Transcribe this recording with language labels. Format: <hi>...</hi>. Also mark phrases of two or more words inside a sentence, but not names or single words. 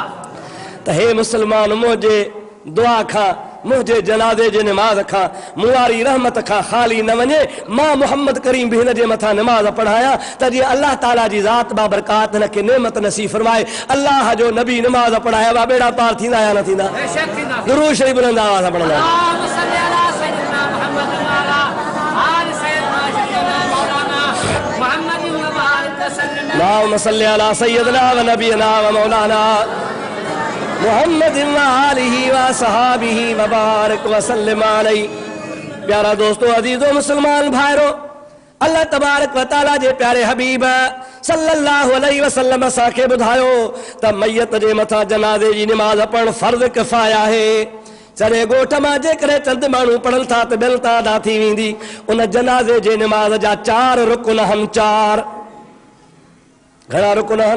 <sd>त हे मुसलमान, मुंहिंजे दुआ खां, मुंहिंजे जनाज़े जे निमाज़ खां, मुआरी रहमत खां ख़ाली न वञे। मां मोहम्मद करीम बि हिन जे मथां निमाज़ पढ़ायां त जीअं अल्लाह ताला जी ज़ात बाबरकात हिनखे नेमत नसीब फरमाए। अल्लाह जो नबी निमाज़ पढ़ाया वा बेड़ा पार थींदा या न थींदा? दुरूद शरीफ बुलंद आवाज़ सां पढ़ंदा।</sd> <ar>اللهم صل على سيدنا و نبينا و مولانا محمد و آله و صحبه و بارك و سلم عليه.</ar> <sd>प्यारा दोस्तों, अजीजो मुसलमान भाइरो, अल्लाह</sd> <ar>تبارك و تعالى</ar> <sd>जे प्यारे हबीब</sd> <ar>صلى الله عليه وسلم</ar> <sd>असांखे ॿुधायो त मैयत जे मथां जनाज़े जी निमाज़ पढ़णु फर्ज़ किफ़ाया आहे। सॼे ॻोठ मां जेकॾहिं चंद माण्हू पढ़नि था त ॿियनि तां अदा थी वेंदी। उन जनाज़े जे निमाज़ जा 4 रुकन आहिनि। 4 घणा रुकन आहिनि?</sd>